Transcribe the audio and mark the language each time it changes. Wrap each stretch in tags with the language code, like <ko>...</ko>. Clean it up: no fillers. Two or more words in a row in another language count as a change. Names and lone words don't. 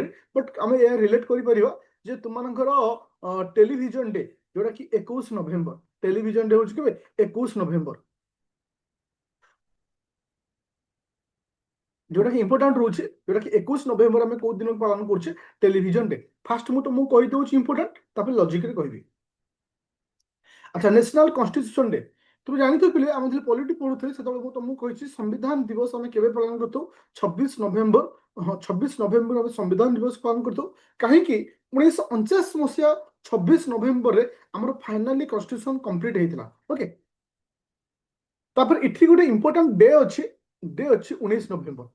<or>ବଟ୍ ଆମେ ଏହା ରିଲେଟ କରିପାରିବା ଯେ ତୁମମାନଙ୍କର</or> <en>television day,</en> <or>ଯୋଉଟା କି 21 ନଭେମ୍ବର।</or> <en>television day</en> <or>ହଉଛି କେବେ? 21 ନଭେମ୍ବର, ଯୋଉଟା କି ଇମ୍ପୋର୍ଟାଣ୍ଟ ରହୁଛି, ଯୋଉଟା କି 21 ନଭେମ୍ବର ଆମେ କୋଉ ଦିନ ପାଳନ କରୁଛେ?</or> <en>television day.</en> <or>ଫାଷ୍ଟ ମୁଁ ତମକୁ କହିଦେଉଛି ଇମ୍ପୋର୍ଟାଣ୍ଟ, ତାପରେ ଲଜିକରେ କହିବି। আচ্ছা,</or> <en>national constitution day,</en> <or>ତୁମେ ଜାଣିଥିବ ପିଲେ, ଆମେ ଯେତେବେଳେ ପଲିଟି ପଢୁଥିଲେ ସେତେବେଳେ ମୁଁ ତମକୁ କହିଛି ସମ୍ବିଧାନ ଦିବସ ଆମେ କେବେ ପାଳନ କରିଥାଉ? 26 ନଭେମ୍ବର। ହଁ, 26 ନଭେମ୍ବର ଆମେ ସମ୍ବିଧାନ ଦିବସ ପାଳନ କରିଥାଉ। କାହିଁକି? 1949 ମସିହା 26 ନଭେମ୍ବରରେ ଆମର</or> <en>finally constitution complete</en> <or>ହେଇଥିଲା। ଓକେ, ତାପରେ ଏଠି ଗୋଟେ</or> <en>important day</en> <or>ଅଛି 19 ନଭେମ୍ବର।</or>